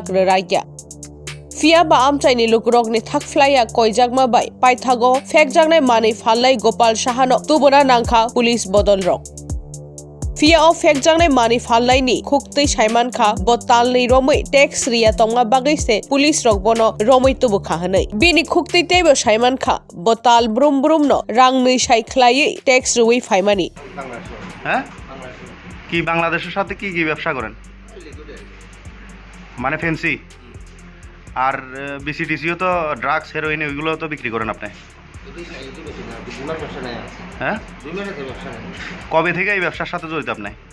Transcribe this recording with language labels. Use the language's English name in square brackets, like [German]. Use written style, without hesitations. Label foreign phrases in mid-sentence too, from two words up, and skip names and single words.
[Kok Borok] Reraigya Fia ba amchaini lukurok ni thakflaya koijagma bai paithago fekjagnai mani phallai Gopal Sahano tubona nangkha police bodol rok Fia o fekjagnai mani phallai ni khukti saiman kha botal ni romoi tax ria tonga bagui se police rok bono romoi tubu kha hanai bini khukti tebo saiman kha botal brum brum no rang ni sai khlai tax ruwi faimani [Bangla] হ্যাঁ কি বাংলাদেশের সাথে কি কি ব্যবসা করেন মানে ফ্যান্সি আর বিসিডিসিও তো ড্রাগস হেরোইন ওইগুলো তো বিক্রি করেন আপনি হ্যাঁ কবে থেকে এই ব্যবসার সাথে জড়িত আপনি